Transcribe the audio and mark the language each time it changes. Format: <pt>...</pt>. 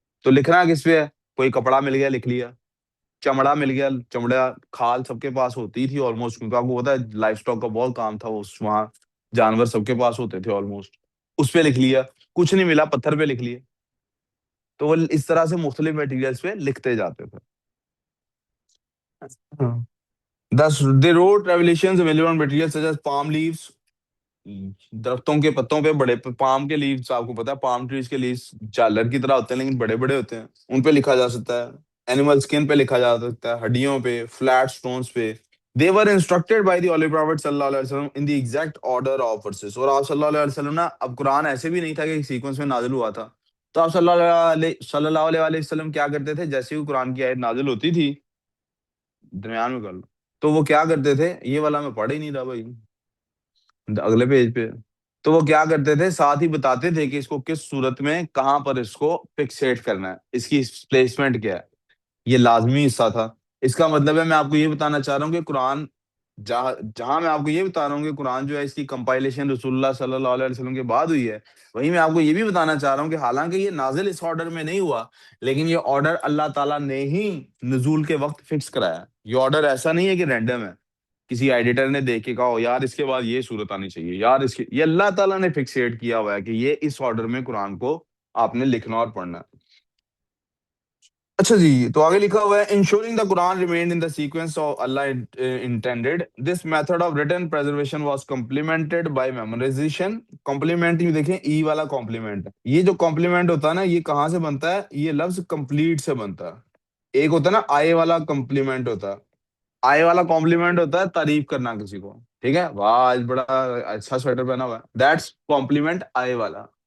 <ur>تو لکھنا کس پہ ہے؟ کوئی کپڑا مل گیا لکھ لیا، چمڑا مل گیا، چمڑا کھال سب کے پاس ہوتی تھی آلموسٹ، کیونکہ آپ کو پتا ہے لائف سٹاک کا بہت کام تھا اس وہاں، جانور سب کے پاس ہوتے تھے آلموسٹ، اس پہ لکھ لیا. کچھ نہیں ملا پتھر پہ لکھ لیا. تو وہ اس طرح سے مختلف میٹیریلز پہ لکھتے جاتے تھے. ہاں.</ur> <en>Thus, they wrote revelations available on materials such as palm leaves.</en> <ur>درختوں کے پتوں پہ بڑے پام کے لیوز، آپ کو پتا ہے پام ٹریز کے لیوز جالر کی طرح ہوتے ہیں لیکن بڑے بڑے ہوتے ہیں، ان پہ لکھا جا سکتا ہے. اینیمل اسکن پہ لکھا جا سکتا ہے، ہڈیوں پہ، فلیٹ سٹونز پہ.</ur> <en>They were instructed by the Holy Prophet صلی اللہ علیہ وسلم in the exact order of verses.</en> <ur>اور آپ صلی اللہ علیہ وسلم نا، اب قرآن ایسے بھی نہیں تھا کہ سیکوینس میں نازل ہوا تھا، تو آپ صلی اللہ علیہ وسلم کیا کرتے تھے، جیسے ہی قرآن کی آیت نازل ہوتی تھی، درمیان میں کر لو، تو وہ کیا کرتے تھے، یہ والا میں پڑھ ہی نہیں رہا بھائی، اگلے پیج پہ. تو وہ کیا کرتے تھے، ساتھ ہی بتاتے تھے کہ اس کو کس صورت میں کہاں پر اس کو فکسیٹ کرنا ہے، اس کی پلیسمنٹ کیا ہے. یہ لازمی حصہ تھا. اس کا مطلب ہے میں آپ کو یہ بتانا چاہ رہا ہوں کہ قرآن جہاں جہاں میں آپ کو یہ بتا رہا ہوں کہ قرآن جو ہے اس کی کمپائلیشن رسول اللہ صلی اللہ علیہ وسلم کے بعد ہوئی ہے، وہیں میں آپ کو یہ بھی بتانا چاہ رہا ہوں کہ حالانکہ یہ نازل اس آرڈر میں نہیں ہوا، لیکن یہ آرڈر اللہ تعالیٰ نے ہی نزول کے وقت فکس کرایا. یہ آرڈر ایسا نہیں ہے کہ رینڈم ہے، کسی ایڈیٹر نے دیکھ کے کہا "ہو یار اس کے بعد یہ صورت آنی چاہیے یار اس کے"، یہ اللہ تعالیٰ نے فکسیٹ کیا ہوا ہے کہ یہ اس آرڈر میں قرآن کو آپ نے لکھنا اور پڑھنا ہے. اچھا جی، تو آگے لکھا ہوا ہے</ur> <en>ensuring the Quran remained in the sequence of Allah intended. This method of written preservation was complemented by memorization.</en> <ur>Complement یہ دیکھیں ای والا کمپلیمنٹ، یہ جو کمپلیمنٹ ہوتا ہے نا، یہ کہاں سے بنتا ہے، یہ لفظ کمپلیٹ سے بنتا ہے. ایک ہوتا ہے نا آئے والا کمپلیمنٹ ہوتا ہے، آئے والا کمپلیمنٹ ہوتا ہے تعریف کرنا کسی کو، ٹھیک ہے، واہ آج بڑا اچھا سویٹر پہنا ہوا ہے، دیٹس کمپلیمنٹ آئے والا.</ur>